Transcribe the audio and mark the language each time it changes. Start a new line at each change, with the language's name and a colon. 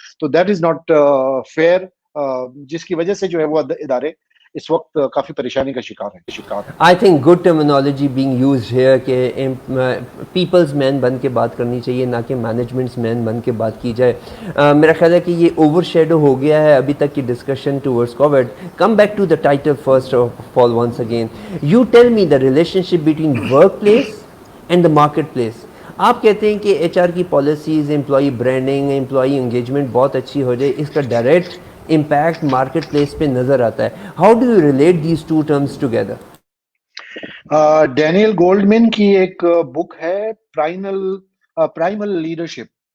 Urdu: تو
English: that is not fair,
Urdu: جس کی وجہ سے جو ہے وہ ادارے اس وقت کافی پریشانی کا شکار ہیں.
English: I think good terminology being used here
Urdu: کہ پیپلز مین بن کے بات کرنی چاہیے، نہ کہ مینجمنٹس مین بن کے بات کی جائے. میرا خیال ہے کہ یہ اوور شیڈو ہو گیا ہے ابھی تک کی discussion towards Covid.
English: Come back to the title first of all once again. You tell me the relationship between workplace and the marketplace.
Urdu: آپ کہتے ہیں کہ ایچ آر کی policies, employee branding, employee engagement بہت اچھی ہو جائے، اس کا direct impact market place پہ نظر آتا ہے.
English: How do you relate these two terms together?
Urdu: Daniel Goldman کی ایک بک ہے، پرائمل لیڈرشپ.